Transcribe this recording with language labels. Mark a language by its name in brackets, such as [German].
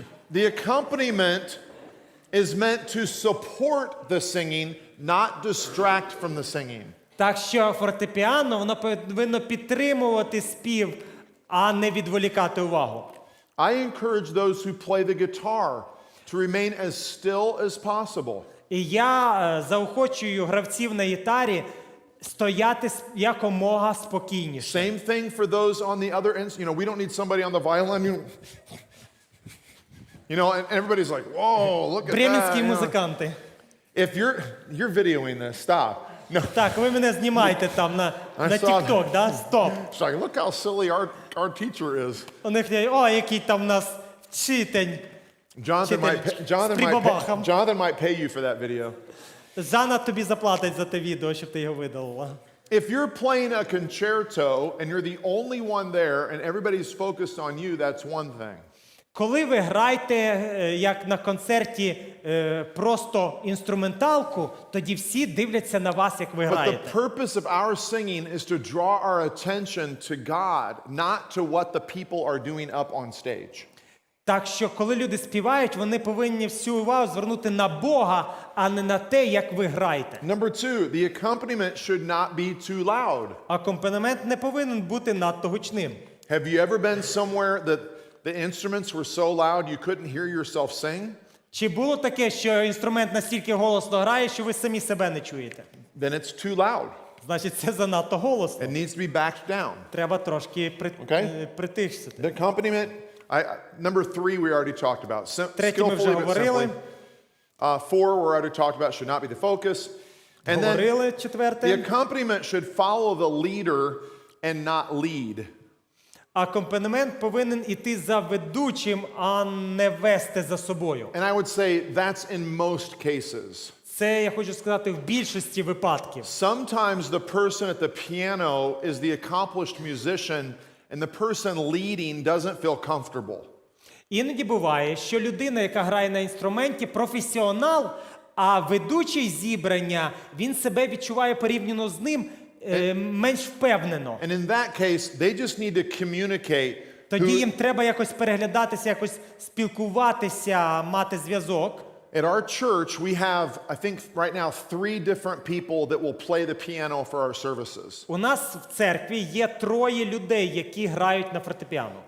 [English] the accompaniment is meant to support the singing, not distract from the singing. [Ukrainian] Так що фортепіано, воно повинно підтримувати спів, а не відволікати увагу. [English] I encourage those who play the guitar to remain as still as possible. [Ukrainian] І я заохочую гравців на гітарі стояти якомога спокійніше. [English] Same thing for those on the other end. You know, we don't need somebody on the violin. You know, and everybody's like, whoa, look at that. [Ukrainian] Бременські [English] you know. [Ukrainian] музиканти. [English] If you're videoing this, stop. No. [Ukrainian] Так, ви мене знімаєте там на [English] saw [Ukrainian] TikTok, да? Стоп. [English] It's like, look how silly our teacher is. [Ukrainian] У них є, о, який там у нас вчитель. [English] Jonathan might pay you for that video. [Ukrainian] Жанна тобі заплатить за те відео, щоб ти його видалила. [English] If you're playing a concerto and you're the only one there and everybody's focused on you, that's one thing. [Ukrainian] Коли ви граєте, як на концерті, просто інструменталку, тоді всі дивляться на вас, як ви [English] But the [Ukrainian] граєте. [English] purpose of our singing is to draw our attention to God, not to what the people are doing up on stage. [Ukrainian] Так що, коли люди співають, вони повинні всю увагу звернути на Бога, а не на те, як ви граєте. [English] Number two, the accompaniment should not be too loud. [Ukrainian] Акомпанемент не повинен бути надто гучним. [English] Have you ever been somewhere that the instruments were so loud you couldn't hear yourself sing? [Ukrainian] Чи було таке, що інструмент настільки голосно грає, що ви самі себе не чуєте? [English] Then it's too loud. [Ukrainian] Значить, це занадто голосно. [English] It needs to be backed down. [Ukrainian] Треба трошки притишити. [English] The accompaniment, number three we already talked about. [Ukrainian] Третє ми вже [English] Skillfully but [Ukrainian] говорили. [English] simply. Four we already talked about, should not be the focus. And then [Ukrainian] Говорили, [English] the [Ukrainian] четверте. [English] accompaniment should follow the leader and not lead. [Ukrainian] Акомпанемент повинен іти за ведучим, а не вести за собою. [English] And I would say that's in most cases. [Ukrainian] Це, я хочу сказати, в більшості випадків. [English] Sometimes the person at the piano is the accomplished musician and the person leading doesn't feel comfortable. [Ukrainian] Іноді буває, що людина, яка грає на інструменті, професіонал, а ведучий зібрання, він себе відчуває порівняно з ним менш впевнено. [English] And in that case, they just need to communicate. [Ukrainian] Тоді їм треба якось переглядатися, якось спілкуватися, мати зв'язок. [English] At our church, we have, I think right now, 3 different people that will play the piano for our services. [Ukrainian] У нас в церкві є 3 людей, які грають на фортепіано.